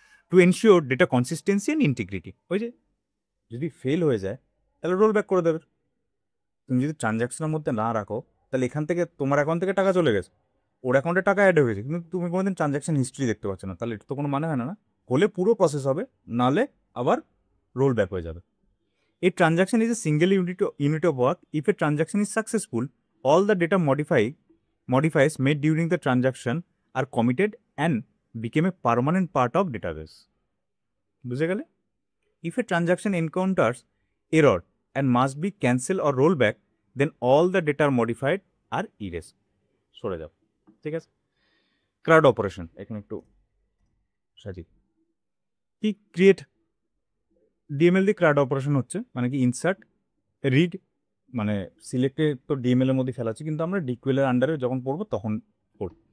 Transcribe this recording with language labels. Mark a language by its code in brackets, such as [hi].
[en] To ensure data consistency and integrity. [bn] ওই যে যদি ফেল হয়ে যায় তাহলে রোল ব্যাক করে দেবে। তুমি যদি ট্রানজ্যাকশনের মধ্যে না রাখো তাহলে এখান থেকে তোমার অ্যাকাউন্ট থেকে টাকা চলে গেছে, ওর অ্যাকাউন্টে টাকা অ্যাড হয়ে গেছে, কিন্তু তুমি কোনোদিন ট্রানজ্যাকশন হিস্ট্রি দেখতে পাচ্ছ না, তাহলে এটা তো কোনো মানে হয় না। না হলে পুরো প্রসেস হবে, নাহলে আবার রোল ব্যাক হয়ে যাবে। [en] A transaction is a single unit of work. If a transaction is successful, all the data modifiers made during the transaction are committed and become a permanent part of database. [bn] বুঝে গেলে? [en] If a transaction encounters error and must be cancelled or rolled back, then all the data modified are erased. [bn] সরে যাও, ঠিক আছে? CRUD operation এখানে একটু সাজি কি ক্রিয়েট ডিএমএল দিয়ে CRUD অপারেশন হচ্ছে, মানে কি ইনসার্ট রিড, মানে সিলেক্টে তো ডিএমএল এর মধ্যে ফেলাচ্ছি, কিন্তু আমরা ডিকিউএল এর আন্ডারে যখন পড়বো তখন পড়ব।